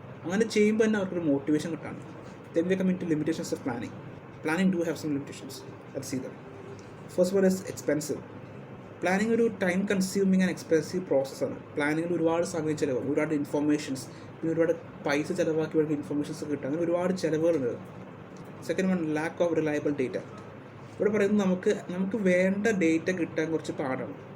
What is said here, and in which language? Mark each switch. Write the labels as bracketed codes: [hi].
[ml] അങ്ങനെ ചെയ്യുമ്പോൾ തന്നെ അവർക്കൊരു motivation കിട്ടാണ്. [en] Then we come into limitations of planning. Planning do have some limitations. Let's see them. First one is expensive. [ml] Planning ഒരു time consuming and expensive പ്രോസസ്സാണ്. പ്ലാനിങ്ങിൽ ഒരുപാട് സമയം ചിലവാകും, ഒരുപാട് ഇൻഫർമേഷൻസ്, പിന്നെ ഒരുപാട് പൈസ ചിലവാക്കി വേണ്ട ഇൻഫർമേഷൻസ് കിട്ടും. അങ്ങനെ ഒരുപാട് ചിലവുകളുണ്ട്. [en] Second one lack of reliable data. [ml] ഇവിടെ പറയുന്നത് നമുക്ക് വേണ്ട ഡേറ്റ കിട്ടാൻ കുറച്ച് പാടാണ്.